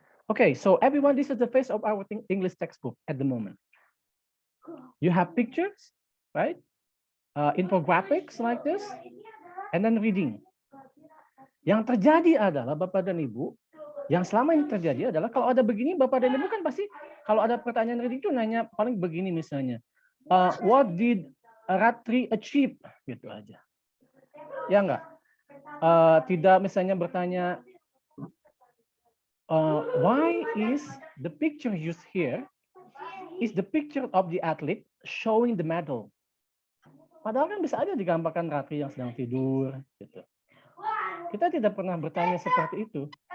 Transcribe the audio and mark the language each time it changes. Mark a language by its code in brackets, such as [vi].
[en] Okay, so everyone, this is the face of our English textbook at the moment. You have pictures, right? Infographics like this, and then reading. [id] Yang terjadi adalah Bapak dan Ibu, yang selama ini terjadi adalah kalau ada begini Bapak dan Ibu kan pasti kalau ada pertanyaan reading itu nanya paling begini misalnya. [en] What did Ratri achieve? [id] Gitu aja. Ya enggak? Tidak misalnya bertanya, [en] why is the picture used here is the picture of the athlete showing the medal? [id] Padahal kan bisa aja digambarkan Ratri yang sedang tidur. Gitu. Kita tidak pernah bertanya seperti itu.